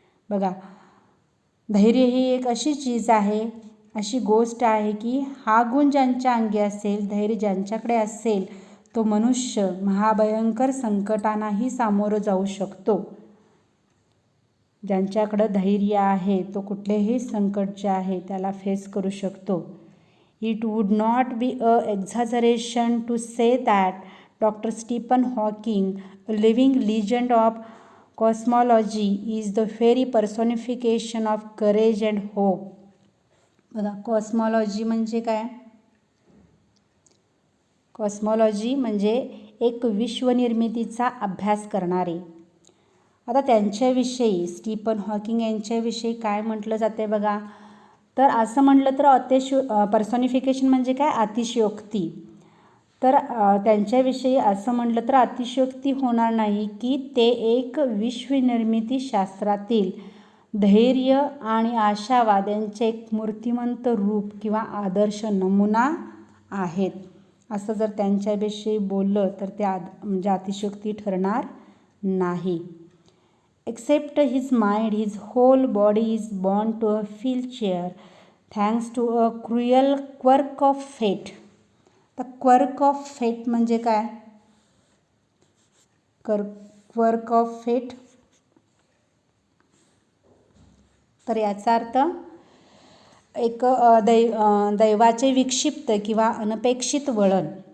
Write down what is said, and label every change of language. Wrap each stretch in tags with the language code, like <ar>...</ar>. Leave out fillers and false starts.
<mr>बघा, धैर्य ही एक अशी चीज आहे, अशी गोष्ट आहे की हा गुण ज्यांच्या अंगी असेल, धैर्य ज्यांच्याकडे असेल, तो मनुष्य महाभयंकर संकटांनाही सामोरं जाऊ शकतो. ज्यांच्याकडं धैर्य आहे तो कुठलेही संकट जे आहे त्याला फेस करू शकतो.</mr> <en>It would not be an exaggeration to say that Dr. Stephen Hawking, a living legend of cosmology, is the very personification of courage and hope.</en> <mr>बघा, कॉस्मॉलॉजी म्हणजे काय? कॉस्मॉलॉजी म्हणजे एक विश्वनिर्मितीचा अभ्यास करणारे. आता त्यांच्याविषयी, स्टीफन हॉकिंग यांच्याविषयी काय म्हटलं जाते बघा, तर असं म्हटलं तर पर्सॉनिफिकेशन म्हणजे काय? अतिशयोक्ती. तर त्यांच्याविषयी असं म्हटलं तर अतिशयोक्ती होणार नाही की ते एक विश्वनिर्मिती शास्त्रातील धैर्य आणि आशावाद यांचे एक मूर्तिमंत रूप किंवा आदर्श नमुना आहेत. असं जर त्यांच्याविषयी बोललं तर ते म्हणजे अतिशयोक्ती ठरणार नाही. Except his mind, his whole body is born to a wheelchair thanks to a cruel quirk of fate.</mr> <en>The quirk of fate</en> <mr>म्हणजे काय?</mr> <en>quirk of fate,</en> <mr>तर याचा अर्थ एक दैवाचे विक्षिप्त किंवा अनपेक्षित वळण.</mr>